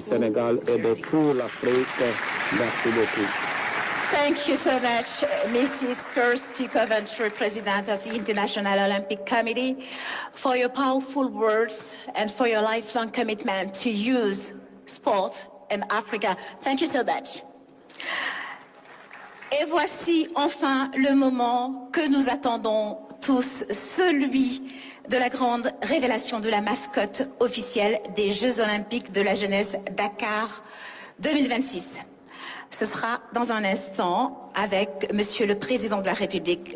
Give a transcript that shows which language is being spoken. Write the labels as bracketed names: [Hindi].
[French] Sénégal et de toute l'Afrique. Merci beaucoup. [English] Thank you so much, Mrs. Kirsty Coventry, President of the International Olympic Committee, for your powerful words and for your lifelong commitment to use sport in Africa. Thank you so much. [French] Et voici enfin le moment que nous attendons tous, celui de la grande révélation de la mascotte officielle des Jeux Olympiques de la jeunesse Dakar 2026. Ce sera dans un instant avec Monsieur le Président de la République.